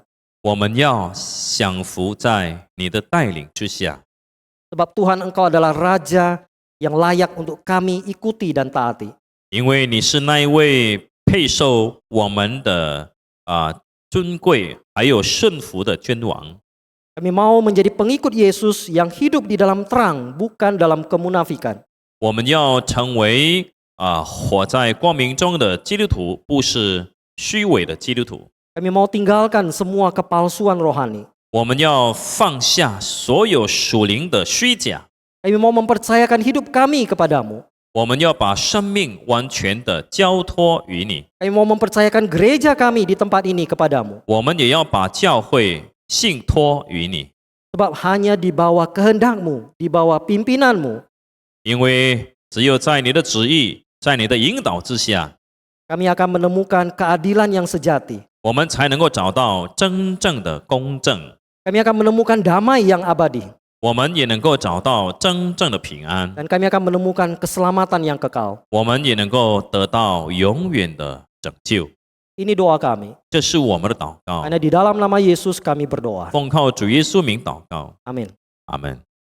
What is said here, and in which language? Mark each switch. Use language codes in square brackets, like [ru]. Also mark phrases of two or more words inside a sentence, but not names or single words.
[zh] 我们要降服在你的带领之下， [id] Sebab Tuhan Engkau adalah Raja yang layak untuk kami ikuti dan taati. [zh] 因为你是那一位配受我们的尊贵还有顺服的君王。 [id] Kami mau menjadi pengikut Yesus yang hidup di dalam terang, bukan dalam kemunafikan. [zh] 我们要成为活在光明中的基督徒，不是虚伪的基督徒。 [id] Kami mau tinggalkan semua kepalsuan rohani. [zh] 我们要放下所有属灵的虚假， [id] Kami mau mempercayakan hidup kami kepadamu. [zh] 我们要把生命完全的交托于你， [id] Kami mau mempercayakan gereja kami di tempat ini kepadamu. [zh] 我们也要把教会信托于你， [id] Sebab hanya di bawah kehendak-Mu, di bawah pimpinanmu, [zh] 因为只有在你的旨意，在你的引导之下， [id] kami akan menemukan keadilan yang sejati. [zh] 我们才能够找到真正的公正， [id] Kami akan menemukan damai yang abadi. [zh] 我们也能够找到真正的平安， [id] Dan kami akan menemukan keselamatan yang kekal. [zh] 我们也能够得到永远的拯救。 [id] Ini doa kami. [zh] 这是我们的祷告， [id] Karena di dalam nama Yesus kami berdoa. [zh] 奉靠主耶稣名祷告， [id] Amin. [zh] 阿门。